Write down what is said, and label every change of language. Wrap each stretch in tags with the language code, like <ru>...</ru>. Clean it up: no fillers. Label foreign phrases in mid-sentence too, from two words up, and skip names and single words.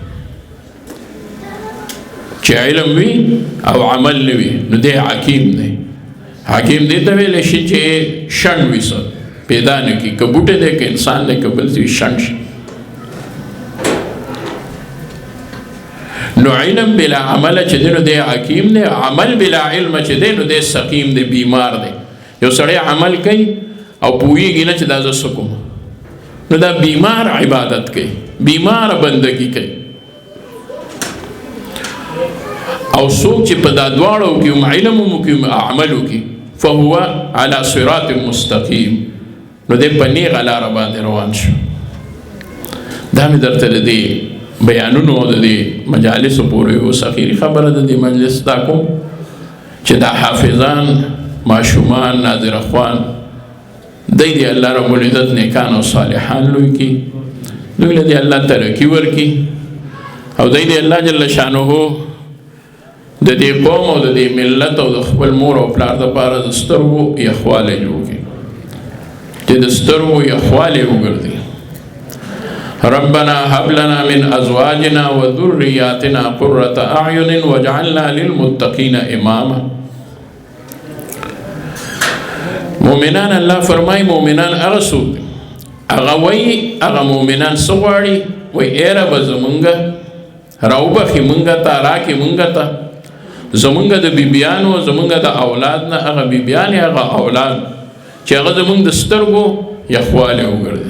<ps>چې علم وي او عمل نه وي نو دی حکیم دی حکیم دی ته ویلی شي چې شنډ وي څه پیدا نه کړي که بوټی دی که انسان دی که بل څه شنډ شي نو</ps> <ar>علم بلا عمل</ar> <ps>چې دی نو دی حکیم دی</ps> <ar>عمل بلا علم</ar> <ps>چې دی نو دی سقیم دی بیمار دی یو سړی عمل کوي او پوهیږي نه چې دا زه څه کوم نو دا بیمار عبادت کوي بیمار بندگی کوي او څوک چې په دا دواړو کې هم علم هم کوي عمل کوي</ps> <ar>فهو على صراط مستقیم</ar> <ps>نو دی په نیغه لاره باندې روان شو دا مې درته د دې بیانونو د دې مجالسو پورې اوس اخري خبره د دې مجلس دا کوم چې دا حافظان ماشومان ناظر اخوان دی الله رب العزت نیکان او صالحان لوی کی دوی له الله ترقی ورکی او دی الله جل شانه د دې قوم او د دې ملت او د خپل مور او پلار د پاره د سترګو یخواله جوړ کړي چې د سترګو یخواله وګرځي</ps> <ar>ربنا هب لنا من ازواجنا وذرياتنا قرة اعين واجعلنا للمتقين اماما</ar> <ps>مومنان الله فرمای مومنان هغه څوک هغه وایي هغه مومنان څه غواړي وایي ای ربه زمونږه راوبخې مونږ ته راکې مونږ ته زمونږ د بیبیانو زمونږ د اولاد نه هغه بیبیانې هغه اولاد چې هغه زمونږ د سترګو یخوالی وګرځي.</ps>